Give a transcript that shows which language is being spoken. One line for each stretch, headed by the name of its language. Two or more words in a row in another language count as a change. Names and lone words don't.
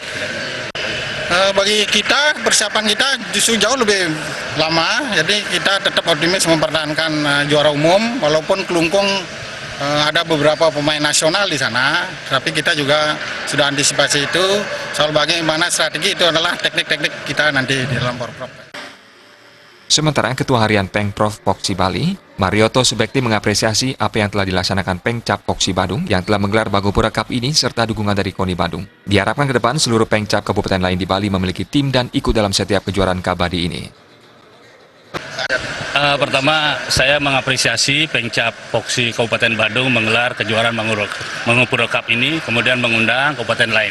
Indonesian: Bagi kita, persiapan kita justru jauh lebih lama, jadi kita tetap optimis mempertahankan juara umum, walaupun kelungkung ada beberapa pemain nasional di sana, tapi kita juga sudah antisipasi itu, soal bagaimana strategi itu adalah teknik-teknik kita nanti di dalam Porprov. Sementara Ketua Harian Pengprov Poksi Bali, Marioto Subekti mengapresiasi apa yang telah dilaksanakan Pengcap Poksi Badung yang telah menggelar Mangupura Cup ini serta dukungan dari KONI Badung. Diharapkan ke depan seluruh Pengcap kabupaten lain di Bali memiliki tim dan ikut dalam setiap kejuaraan Kabadi ini. Pertama, saya mengapresiasi Pengcap Poksi Kabupaten Badung menggelar kejuaraan Mangupura Cup ini, kemudian mengundang kabupaten lain.